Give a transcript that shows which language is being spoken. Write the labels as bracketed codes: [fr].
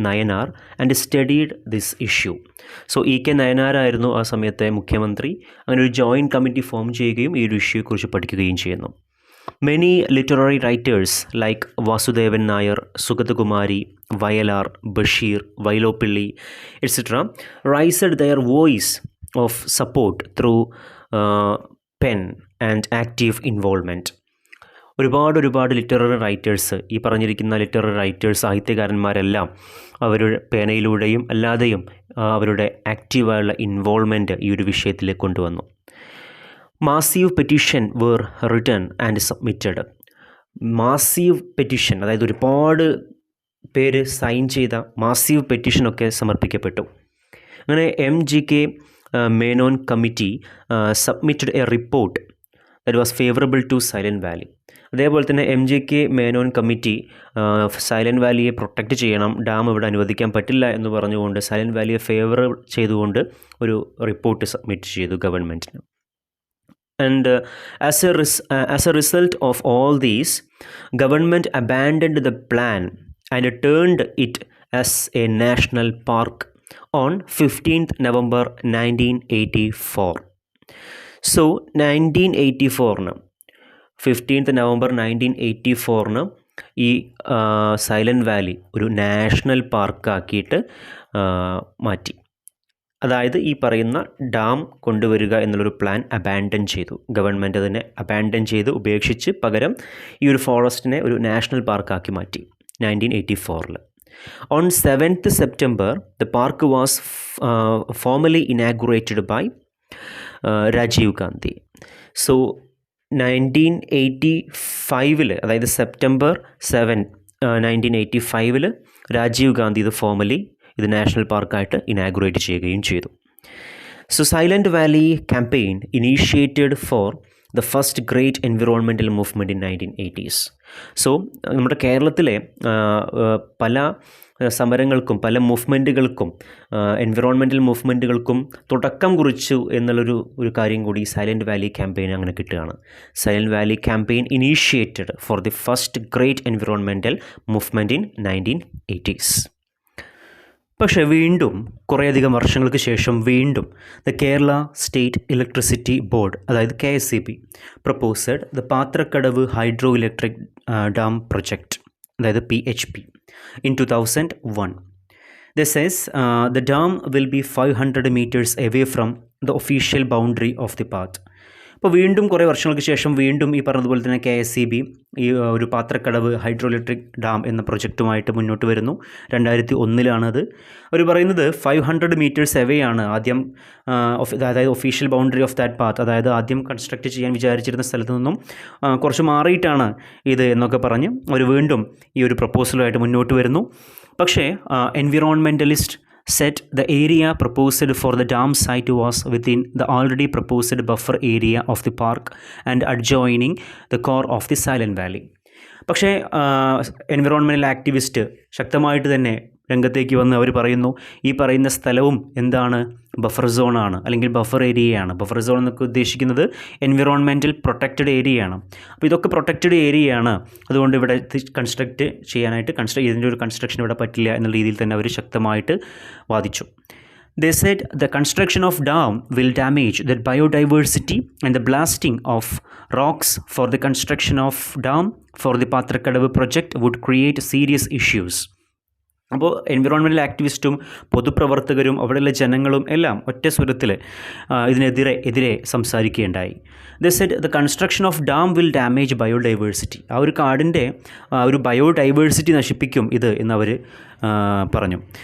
[en] Nayanar and studied this issue. So E.K. [ml] Nayanar ആയിരുന്നു ആ സമയത്തെ മുഖ്യമന്ത്രി. അങ്ങനെ ഒരു ജോയിൻറ്റ് കമ്മിറ്റി ഫോം ചെയ്യുകയും ഈ ഒരു ഇഷ്യൂയെക്കുറിച്ച് പഠിക്കുകയും ചെയ്യുന്നു. [en] Many literary writers like Vasudevan Nair, Sugathakumari, Vayalar, Bashir, Vailopilli, etc. raised their voice of support through pen and active involvement. [ml] ഒരുപാട് ലിറ്റററി റൈറ്റേഴ്സ്, ഈ പറഞ്ഞിരിക്കുന്ന ലിറ്റററി റൈറ്റേഴ്സ്, സാഹിത്യകാരന്മാരെല്ലാം അവരുടെ പേനയിലൂടെയും അല്ലാതെയും അവരുടെ ആക്റ്റീവായുള്ള ഇൻവോൾവ്മെൻറ്റ് ഈ ഒരു വിഷയത്തിൽ കൊണ്ടുവന്നു. [en] Massive petition were written and submitted. [ml] Massive petition, അതായത് ഒരുപാട് പേര് സൈൻ ചെയ്ത മാസീവ് പെറ്റീഷനൊക്കെ സമർപ്പിക്കപ്പെട്ടു. [en] അങ്ങനെ MGK Menon committee submitted a report that was favourable to Silent Valley. [ml] അതേപോലെ തന്നെ MGK Menon committee silent വാലിയെ protect ചെയ്യണം, ഡാം ഇവിടെ അനുവദിക്കാൻ പറ്റില്ല എന്ന് പറഞ്ഞുകൊണ്ട് സൈലൻറ്റ് വാലിയെ ഫേവർ ചെയ്തുകൊണ്ട് ഒരു റിപ്പോർട്ട് സബ്മിറ്റ് ചെയ്തു ഗവൺമെൻറ്റിന്. [en] And as a result of all these, government abandoned the plan and turned it as a national park on 15th November 1984. [ml] So 1984 15th November 1984 ഈ സൈലൻറ്റ് വാലി ഒരു നാഷണൽ പാർക്കാക്കിയിട്ട് മാറ്റി. അതായത് ഈ പറയുന്ന ഡാം കൊണ്ടുവരിക എന്നുള്ളൊരു പ്ലാൻ അബാൻഡൻ ചെയ്തു. ഗവൺമെൻറ് അതിനെ അബാൻഡൻ ചെയ്ത് ഉപേക്ഷിച്ച് പകരം ഈ ഒരു ഫോറസ്റ്റിനെ ഒരു നാഷണൽ പാർക്കാക്കി മാറ്റി 1984. [en] On 7th September, the park was formally inaugurated by Rajiv Gandhi. [ml] So 1985 അതായത് സെപ്റ്റംബർ 7 1985 രാജീവ് ഗാന്ധി ഇത് ഫോർമലി ഇത് നാഷണൽ പാർക്കായിട്ട് ഇനാഗുറേറ്റ് ചെയ്യുകയും ചെയ്തു. [en] So Silent Valley campaign initiated for the first great environmental movement in 1980s. [ml] So നമ്മുടെ കേരളത്തിലെ പല സമരങ്ങൾക്കും പല മൂവ്മെൻറ്റുകൾക്കും എൻവിറോൺമെൻറ്റൽ മൂവ്മെൻറ്റുകൾക്കും തുടക്കം കുറിച്ചു എന്നുള്ളൊരു കാര്യം കൂടി സൈലൻറ്റ് വാലി ക്യാമ്പയിൻ അങ്ങനെ കിട്ടുകയാണ്. [en] Silent Valley campaign initiated for the first great environmental movement in 1980s. [ml] പക്ഷേ വീണ്ടും കുറേയധികം വർഷങ്ങൾക്ക് ശേഷം വീണ്ടും [en] The Kerala state electricity board അതായത് KSEB proposed the Pathrakkadavu hydro electric dam project അതായത് PHP in 2001. This says the dam will be 500 meters away from the official boundary of the path. [ml] അപ്പോൾ വീണ്ടും കുറേ വർഷങ്ങൾക്ക് ശേഷം വീണ്ടും ഈ പറഞ്ഞതുപോലെ തന്നെ KSEB ഈ ഒരു പാത്രക്കടവ് ഹൈഡ്രോ ഇലക്ട്രിക് ഡാം എന്ന പ്രൊജക്റ്റുമായിട്ട് മുന്നോട്ട് വരുന്നു. 2001 അവർ പറയുന്നത് 500 മീറ്റേഴ്സ് എവേ ആണ് ആദ്യം അതായത് [en] official boundary of that path, [ml] അതായത് ആദ്യം കൺസ്ട്രക്റ്റ് ചെയ്യാൻ വിചാരിച്ചിരുന്ന സ്ഥലത്ത് നിന്നും കുറച്ച് മാറിയിട്ടാണ് ഇത് എന്നൊക്കെ പറഞ്ഞ് അവർ വീണ്ടും ഈ ഒരു പ്രപ്പോസലുമായിട്ട് മുന്നോട്ട് വരുന്നു. [en] പക്ഷേ environmentalist said the area proposed for the dam site was within the already proposed buffer area of the park and adjoining the core of the Silent Valley. [ml] പക്ഷേ എൻവിറോൺമെൻ്റൽ ആക്ടിവിസ്റ്റ് ശക്തമായിട്ട് തന്നെ രംഗത്തേക്ക് വന്ന് അവർ പറയുന്നു ഈ പറയുന്ന സ്ഥലവും എന്താണ് ബഫർ സോണാണ് അല്ലെങ്കിൽ ബഫർ ഏരിയയാണ്. ബഫർ സോൺ എന്നൊക്കെ ഉദ്ദേശിക്കുന്നത് എൻവിറോൺമെൻറ്റൽ പ്രൊട്ടക്റ്റഡ് ഏരിയയാണ്. അപ്പോൾ ഇതൊക്കെ പ്രൊട്ടക്റ്റഡ് ഏരിയയാണ്, അതുകൊണ്ട് ഇവിടെ കൺസ്ട്രക്റ്റ് ചെയ്യാനായിട്ട് ഇതിൻ്റെ ഒരു കൺസ്ട്രക്ഷൻ ഇവിടെ പറ്റില്ല എന്നുള്ള രീതിയിൽ തന്നെ അവർ ശക്തമായിട്ട് വാദിച്ചു. [en] They said the construction of dam will damage the biodiversity and the blasting of rocks for the construction of dam for the Patrakadavu project would create serious issues. [ml] അപ്പോൾ എൻവിറോൺമെൻ്റൽ ആക്ടിവിസ്റ്റും പൊതുപ്രവർത്തകരും അവിടെയുള്ള ജനങ്ങളും എല്ലാം ഒറ്റ സ്വരത്തിൽ ഇതിനെതിരെ സംസാരിക്കുകയുണ്ടായി. [en] they said the construction of dam will damage biodiversity, [ml] ആ ഒരു കാടിൻ്റെ ഒരു ബയോഡൈവേഴ്സിറ്റി നശിപ്പിക്കും ഇത് എന്നവർ പറഞ്ഞു.